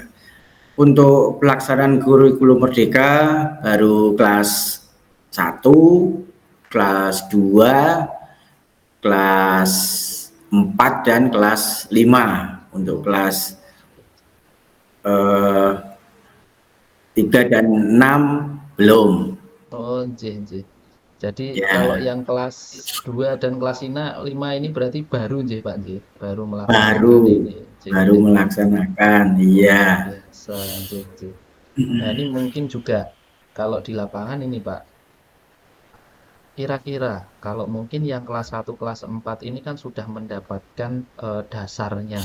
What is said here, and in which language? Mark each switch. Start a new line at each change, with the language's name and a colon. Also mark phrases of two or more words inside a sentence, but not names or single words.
Indonesian: Untuk pelaksanaan kurikulum merdeka baru kelas 1, kelas 2, kelas 4 dan kelas 5. Untuk kelas 3 dan 6 belum. Oh, nggih. Jadi Ya, kalau yang kelas 2 dan kelas 5 ini berarti baru nggih Pak nggih, baru melaksanakan baru ini. Nggih. melaksanakan. Iya. Luar biasa, nggih. Nah, ini mungkin juga kalau di lapangan ini Pak, kira-kira kalau mungkin yang kelas 1, kelas 4 ini kan sudah mendapatkan dasarnya.